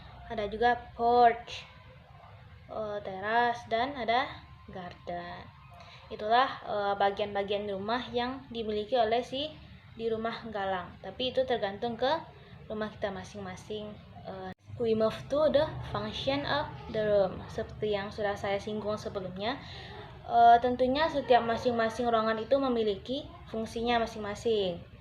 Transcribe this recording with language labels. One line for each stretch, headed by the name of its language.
Indonesian: Ada juga porch, teras, dan ada garden. Itulah bagian-bagian rumah yang dimiliki oleh di rumah Galang. Tapi itu tergantung ke rumah kita masing-masing.
English: We move to the function of the room.
Indonesian: Seperti yang sudah saya singgung sebelumnya, tentunya setiap masing-masing ruangan itu memiliki fungsinya masing-masing.